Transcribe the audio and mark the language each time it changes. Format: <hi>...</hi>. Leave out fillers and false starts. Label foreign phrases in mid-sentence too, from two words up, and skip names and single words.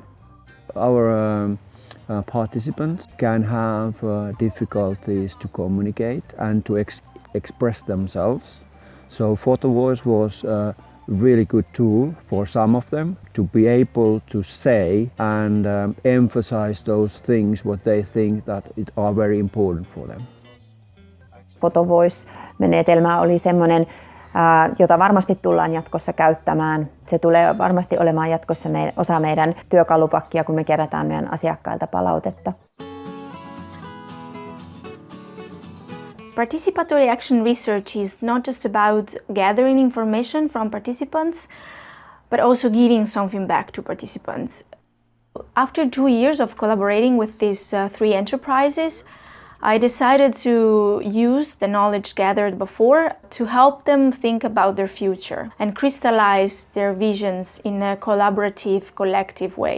<en>Our participants can have difficulties to communicate and to express themselves. So photo voice was a really good tool for some of them to be able to say and emphasize those things what they think that are very important for them.</en> <fi>Photo voice-menetelmä oli semmoinen jota varmasti tullaan jatkossa käyttämään. Se tulee varmasti olemaan jatkossa osa meidän työkalupakkia, kun me kerätään meidän asiakkailta palautetta.</fi> <en>Participatory action research is not just about gathering information from participants, but also giving something back to participants. After 2 years of collaborating with these 3 enterprises, I decided to use the knowledge gathered before to help them think about their future and crystallize their visions in a collaborative, collective way.</en>